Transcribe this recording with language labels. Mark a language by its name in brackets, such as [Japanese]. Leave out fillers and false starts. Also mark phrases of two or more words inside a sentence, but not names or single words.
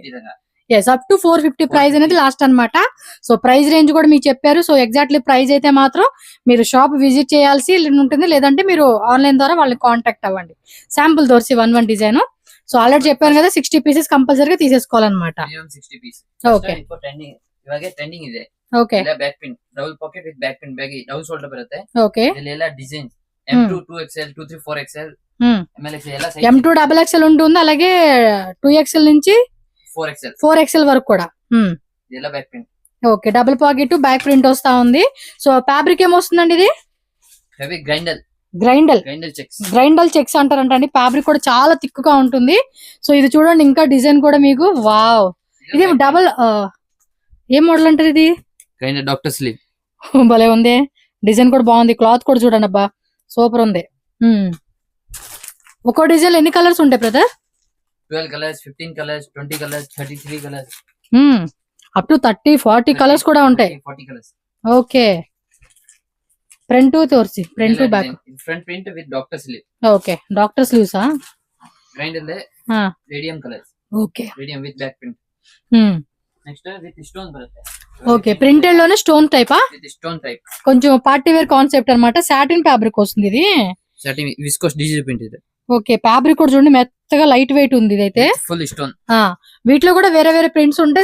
[English] yes, up to 450 price [Telugu] అనేది లాస్ట్ అనమాట. సో [English] price range [Telugu] కూడా మీకు చెప్పారు. సో ఎగ్జాక్ట్లీ ప్రైస్ అయితే మాత్రం మీరు [English] shop visit [Telugu] చేయాల్సి ఉంటుంది, లేదంటే మీరు ఆన్లైన్ ద్వారా వాళ్ళని కాంటాక్ట్ అవ్వండి. శాంపుల్ దొరిసి 1 డిజైన్. సో ఆల్రెడీ చెప్పాను కదా, 60 pieces కంపల్సరీగా తీసేసుకోవాలన్నమాట. [Kannada] ಓಕೆ ಟ್ರೆಂಡಿಂಗ್ ಇದೆ. ಓಕೆ, [English] back pin, double pocket with back pin, bag double shoulder ಬರುತ್ತೆ. [Kannada] ಓಕೆ, ಇದೆಲ್ಲ ಡಿಸೈನ್ M2 2XL 2 3 4XL ML ಎಲ್ಲ ಸೈಜ್. [Telugu] M2 XXL ఉంటుంది, అలాగే 2XL నుంచి 4XL వరకు కూడా. [Kannada] ಇದೆಲ್ಲ ಬ್ಯಾಕ್ ಪಿನ್. [Telugu] ఓకే, [English] double pocket back print [Telugu] వస్తా ఉంది. సో ఫ్యాబ్రిక్ ఏమొస్తుందండి ఇది? హెవీ గ్రైండల్ చెక్స్ అంటారంటండి. ఫ్యాబ్రిక్ కూడా చాలా థిక్గా ఉంటుంది. సో ఇది చూడండి, ఇంకా డిజైన్ కూడా మీకు వావ్. ఇది డబుల్ ఏ మోడల్ అంటారు ఇది? [English] grinder doctor sleeve. [Telugu] భలే ఉంది, డిజైన్ కూడా బాగుంది. క్లాత్ కూడా చూడండి, అబ్బా సూపర్ ఉంది. ఒక్కో డిజైన్ ఎన్ని కలర్స్ ఉంటాయి బ్రదర్? 12 కలర్స్, 15 కలర్స్, 20 కలర్స్, 33 కలర్స్, [English] up to 30-40 colours [Telugu] కూడా ఉంటాయి. 40 కలర్స్. ఓకే, ఫ్రంట్ తోర్సి, ఫ్రంట్ బ్యాక్. [English] front print with doctor sleeve. [Telugu] ఓకే, డాక్టర్ స్లీవ్సా? [English] గ్రైండర్ radium colours. [Telugu] ఓకే, [English] radium with back print. next with stone బರುತ್ತೆ. [Telugu] ఓకే, ప్రింటెడ్ లోనే స్టోన్ టైపా? [English] with stone type. [Telugu] కొంచెం [English] party wear concept [Telugu] అన్నమాట. [English] satin fabric [Telugu] వస్తుంది ఇది. [English] satin viscose digital print ఇది. [Telugu] ఓకే, ఫ్యాబ్రిక్ కూడా చూడండి మెత్తగా [English] light weight [Telugu] ఉంది ఇదైతే. [English] full stone. [Telugu] వీటిలో కూడా వేరే వేరే ప్రింట్స్ ఉంటాయి.